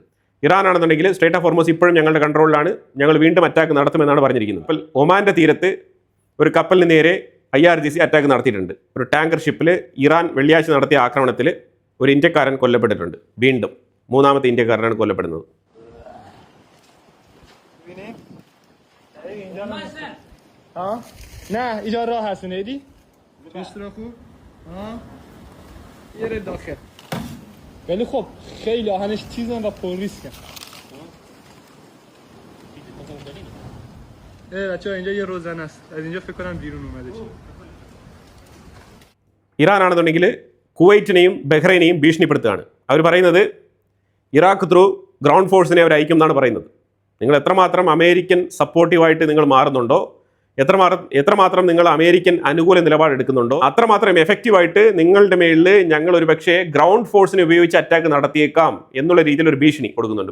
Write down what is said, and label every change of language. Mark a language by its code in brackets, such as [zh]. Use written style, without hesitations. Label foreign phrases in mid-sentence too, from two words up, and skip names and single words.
[ml] ഇറാൻ ആണെന്നുണ്ടെങ്കിൽ സ്ട്രേറ്റ് ഓഫ് ഹോർമൂസ് ഇപ്പോഴും ഞങ്ങളുടെ കൺട്രോളിലാണ്, ഞങ്ങൾ വീണ്ടും അറ്റാക്ക് നടത്തുമെന്നാണ് പറഞ്ഞിരിക്കുന്നത്. ഇപ്പോൾ ഒമാൻ്റെ തീരത്ത് ഒരു കപ്പലിന് നേരെ IRGC അറ്റാക്ക് നടത്തിയിട്ടുണ്ട്. ഒരു [en] tanker shippil [ml] ഇറാൻ വെള്ളിയാഴ്ച നടത്തിയ ആക്രമണത്തിൽ ഒരു ഇന്ത്യക്കാരൻ കൊല്ലപ്പെട്ടിട്ടുണ്ട്. വീണ്ടും 3ാമത്തെ ഇന്ത്യക്കാരനാണ് കൊല്ലപ്പെടുന്നത്. [fa] نه اینجا راه هست نیدی؟ توش رو خوب؟ یه داخل ولی خب خیلی آهنش تیزن و پر ریسکن. بچه‌ها اینجا یه روزنه است. از اینجا فکر کنم بیرون اومده چه. [ml] ഇറാൻ ആണെന്നുണ്ടെങ്കിൽ കുവൈറ്റിനെയും ബഹ്റൈനെയും ഭീഷണിപ്പെടുത്തുകയാണ്. അവർ പറയുന്നത് ഇറാഖ് [en] through ground forcine [ml] അവർ അയക്കും എന്നാണ് പറയുന്നത്. നിങ്ങൾ എത്രമാത്രം അമേരിക്കൻ സപ്പോർട്ടീവായിട്ട് നിങ്ങൾ മാറുന്നുണ്ടോ, എത്രമാത്രം നിങ്ങൾ അമേരിക്കൻ അനുകൂല നിലപാടെടുക്കുന്നുണ്ടോ, അത്രമാത്രം എഫക്റ്റീവായിട്ട് നിങ്ങളുടെ മേളിൽ ഞങ്ങൾ ഒരു പക്ഷേ [en] ground forcine [ml] ഉപയോഗിച്ച് അറ്റാക്ക് നടത്തിയേക്കാം എന്നുള്ള രീതിയിൽ ഒരു ഭീഷണി കൊടുക്കുന്നുണ്ട്.